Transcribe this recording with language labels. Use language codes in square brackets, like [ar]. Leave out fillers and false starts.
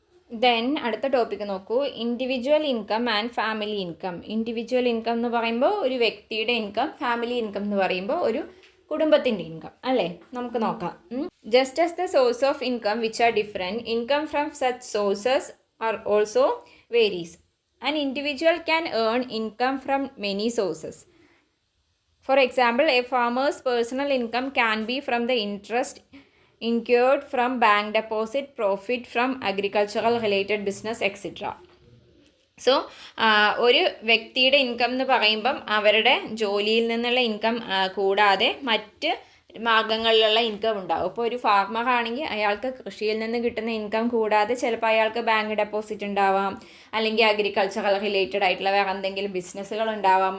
[ml] Then അടുത്ത topic നോക്കൂ, individual income and family income. Individual income എന്ന് പറയുമ്പോൾ ഒരു വ്യക്തിയുടെ ഇൻകം, ഫാമിലി ഇൻകം എന്ന് പറയുമ്പോൾ ഒരു കുടുംബത്തിൻ്റെ ഇൻകം അല്ലേ. നമുക്ക് നോക്കാം. [en] Just as the source of income which are different, income from such sources are also varies. An individual can earn income from many sources. For example, a farmer's personal income can be from the interest incurred from bank deposit, profit from agricultural related business, etc. [ml] So ഒരു വ്യക്തിയുടെ income എന്ന് പറയുമ്പം അവരുടെ ജോലിയിൽ നിന്നുള്ള income കൂടാതെ മറ്റ് മാർഗ്ഗങ്ങളിലുള്ള income ഉണ്ടാകും. ഇപ്പോൾ ഒരു ഫാർമർ ആണെങ്കിൽ അയാൾക്ക് കൃഷിയിൽ നിന്ന് കിട്ടുന്ന ഇൻകം കൂടാതെ ചിലപ്പോൾ അയാൾക്ക് ബാങ്ക് ഡെപ്പോസിറ്റ് ഉണ്ടാവാം, അല്ലെങ്കിൽ അഗ്രികൾച്ചറൽ റിലേറ്റഡ് ആയിട്ടുള്ള വേറെ എന്തെങ്കിലും ബിസിനസ്സുകൾ ഉണ്ടാവാം.